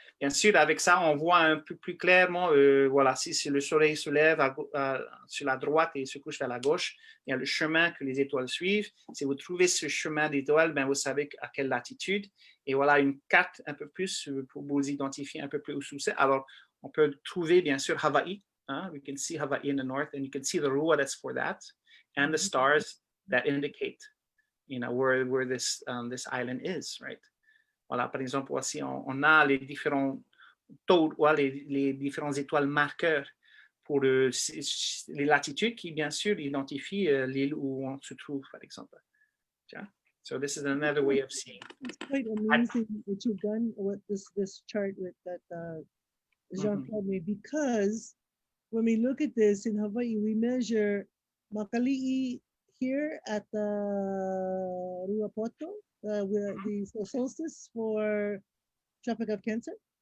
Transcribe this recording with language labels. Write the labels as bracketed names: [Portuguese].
[French] Bien sûr, avec ça, on voit un peu plus clairement, voilà, si le soleil se lève sur la droite et se couche vers la gauche, il y a le chemin que les étoiles suivent. Si vous trouvez ce chemin d'étoiles, ben vous savez à quelle latitude. Et voilà une carte un peu plus pour vous identifier un peu plus où c'est. Alors, on peut trouver bien sûr Hawaii. [English] We can see Hawaii in the north, and you can see the rua that's for that, and the stars that indicate, where this island is, right? [French] Voilà, par exemple, voici, on a les différents taux, les différentes étoiles marqueurs pour les latitudes qui, bien sûr, identifient l'île où on se trouve, par exemple. [English] Yeah? So this is another way of seeing. It's quite amazing what you've done, what this chart with that Jean-Claude made, because when we look at this in Hawaii, we measure Makali'i here at the Ruapoto, the solstice for Tropic of Cancer.